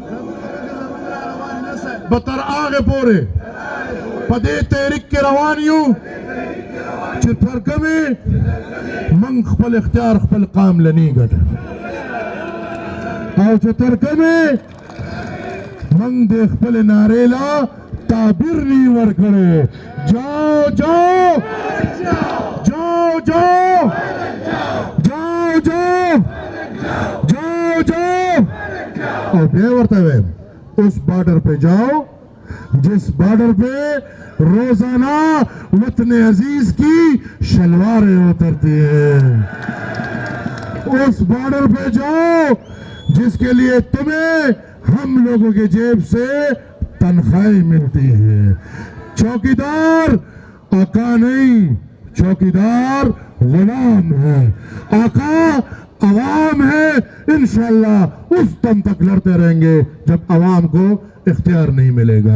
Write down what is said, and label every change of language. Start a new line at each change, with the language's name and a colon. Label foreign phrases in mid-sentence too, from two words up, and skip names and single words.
Pashto: به تر هغې پورې په دې تحریک کې روان یو چې تر کومې موږ خپل اختیار خپل قام له نه ګټه، او چې تر کومې موږ د خپلې نارې له تعبیر نه ورکړی.
Urdu: جاؤ جاؤ جاؤ جاؤ جاؤ جاؤ جاؤ جاؤ.
Pashto: او بیا ورته وایم
Urdu: اس بارڈر پہ جاؤ جس بارڈر پہ روزانہ وطن عزیز کی شلواریں اترتی ہیں، اس بارڈر پہ جاؤ جس کے لیے تمہیں ہم لوگوں کے جیب سے تنخواہیں ملتی ہیں. چوکیدار آقا نہیں، چوکیدار غلام ہے. آقا عوام ہے. انشاءاللہ اس دم تک لڑتے رہیں گے جب عوام کو اختیار نہیں ملے گا.